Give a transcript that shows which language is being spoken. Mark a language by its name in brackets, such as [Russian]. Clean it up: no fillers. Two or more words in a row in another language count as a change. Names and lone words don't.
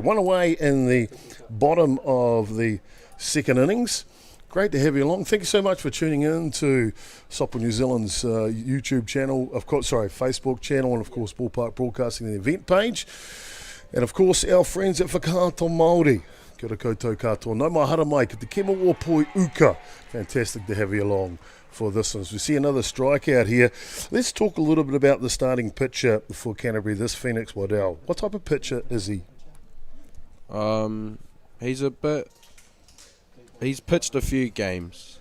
[English] 1 away in the bottom of the second innings. Great to have you along. Thank you so much for tuning in to Softball New Zealand's YouTube channel, Facebook channel, and of course Ballpark Broadcasting the event page. And of course our friends at Whakaato Māori. [Māori] Kia ora koutou katoa. No mahara mai ki te kema o poiuka. [English] Fantastic to have you along for this one. As we see another strikeout here. Let's talk a little bit about the starting pitcher for Canterbury, this Phoenix Waddell. What type of pitcher is he? He's pitched a few games.